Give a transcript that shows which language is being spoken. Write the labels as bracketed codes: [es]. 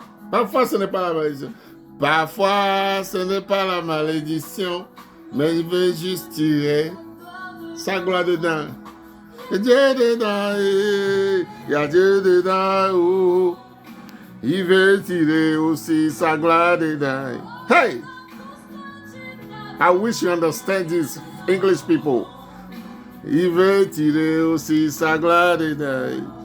[fr] Parfois ce n'est pas la malédiction. Parfois ce n'est pas la malédiction, mais il veut juste tirer sa gloire dedans. Dieu dedans, il y a Dieu dedans, oh. Il veut tirer aussi sa gloire dedans. Hey! [en] I wish you understand this, English people. [fr] Il veut tirer aussi sa gloire dedans.